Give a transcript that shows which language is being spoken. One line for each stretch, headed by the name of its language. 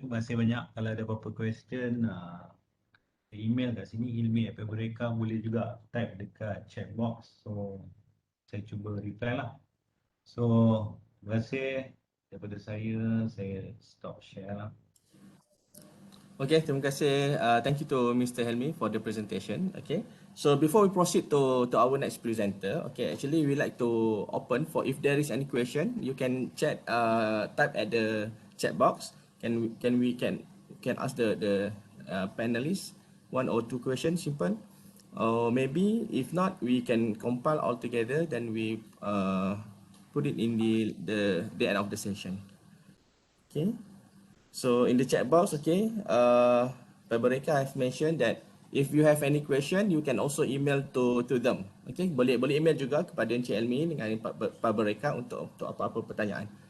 Malay: Terima kasih banyak. Kalau ada apa-apa question, email kat sini hilmi@pebble3d boleh juga type dekat chat box. So saya cuba reply lah. So terima kasih daripada saya
English: stop share
Malay: lah.
English: Okay,
Malay: terima kasih.
English: Thank you to Mr. Hilmi for the presentation. Okay, so before we proceed to our next presenter, okay, actually we like to open for if there is any question, you can chat, type at the chat box. Can ask the panelists 1 or 2 questions, simple. Or maybe if not, we can compile all together. Then we put it in the end of the session. Okay. So in the chat box, okay, Pebble3d have mentioned that if you have any question, you can also email to them.
Malay: Okay, boleh email juga kepada Encik Hilmi dengan Pebble3d untuk apa-apa pertanyaan.